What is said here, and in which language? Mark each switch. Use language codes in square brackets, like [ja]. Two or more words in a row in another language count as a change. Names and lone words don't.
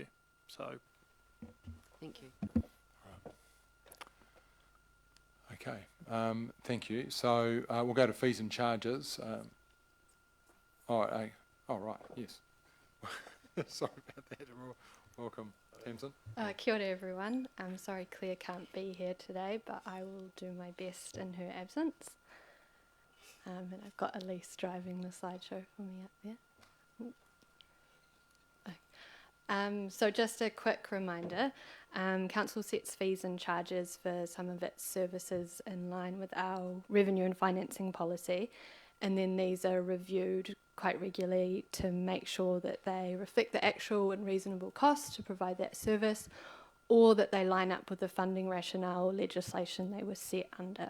[en] So thank you. Okay, thank you. So we'll go to fees and charges. Right, yes. Sorry about that. Welcome, Tamsin. [mi] Kia ora [en] everyone. I'm sorry Claire can't be here today, but I will do my best in her absence. And I've got Elise driving the slideshow for me up there. So just a quick reminder, Council sets fees and charges for some of its services in line with our revenue and financing policy, and then these are reviewed quite regularly to make sure that they reflect the actual and reasonable cost to provide that service, or that they line up with the funding rationale or legislation they were set under.